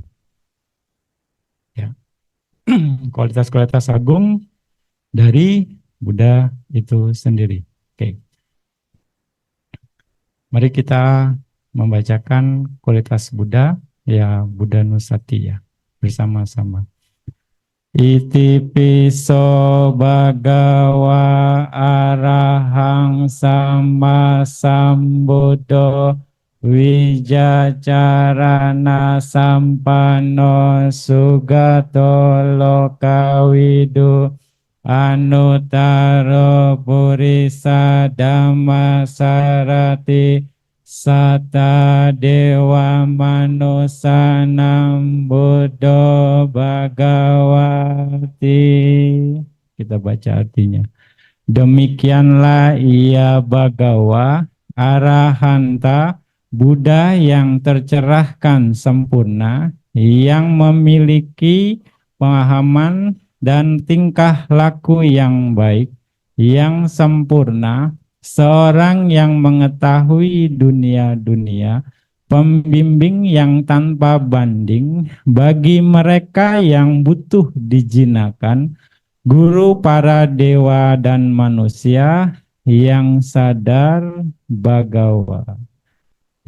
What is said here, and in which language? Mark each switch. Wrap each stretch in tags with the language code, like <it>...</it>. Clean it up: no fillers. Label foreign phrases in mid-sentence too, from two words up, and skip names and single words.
<id>Ya. Kualitas-kualitas agung dari Buddha itu sendiri. Oke. Mari kita membacakan kualitas Buddha, ya Buddha Nusati ya, bersama-sama.</id> <pi>Iti piso bhagawa arahang sama sambuddho wijacarana sampano sugato lokawidu anutaro purisa dhamma sarati Sata Dewa Manusanam Buddho Bhagawati.</pi> <id>Kita baca artinya. Demikianlah ia Bhagawa, Arahanta, Buddha yang tercerahkan sempurna, yang memiliki pemahaman dan tingkah laku yang baik, yang sempurna, seorang yang mengetahui dunia-dunia, pembimbing yang tanpa banding bagi mereka yang butuh dijinakan, guru para dewa dan manusia yang sadar Bhagawa.</id>